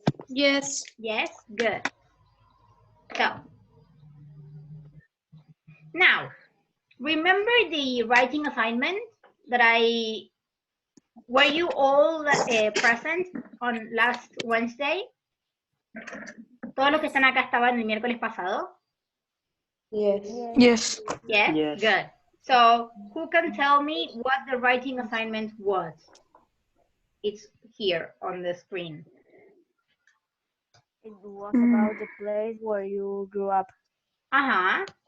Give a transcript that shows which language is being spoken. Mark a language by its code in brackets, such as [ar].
[en] Yes. Yes, good. So, now, remember the writing assignment that were you all present on last Wednesday? [es] Todos los que están acá estaban el miércoles pasado? [en] Yes. Yes. Yes? Yes. Good. So, who can tell me what the writing assignment was? It's here on the screen. It was about the place where you grew up. Uh-huh.